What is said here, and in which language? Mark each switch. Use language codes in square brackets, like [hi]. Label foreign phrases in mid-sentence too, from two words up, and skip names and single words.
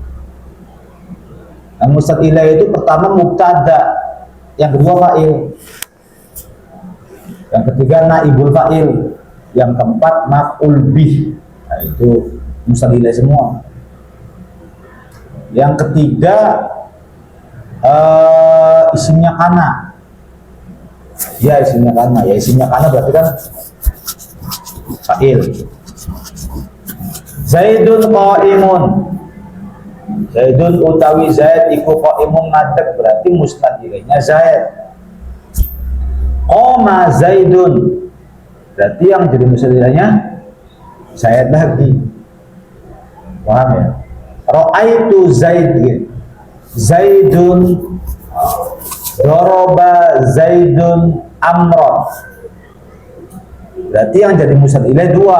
[id] Nah, [ar] مسند إليه [id] itu pertama mubtada, yang kedua fa'il, yang ketiga [ar] نائب الفاعل, [id] yang keempat [ar] مفعول به. [id] Nah, itu [ar] مسند إليه [id] semua. Yang ketiga isimnya kana. Ya isimnya kana, ya isimnya kana berarti kan fa'il. [ar] زيد قائم, [jv] Zaidun utawi Zaid iku qaimun ngadeg [id] berarti musnad ilaihnya Zaid. [ar] قام زيد [id] berarti yang jadi musnad ilaihnya Zaid lagi. Paham ya? [ar] رأيت زيد، زيد، ضرب زيد عمرا. [id] Berarti yang jadi [ar] مسند إليه [id] dua.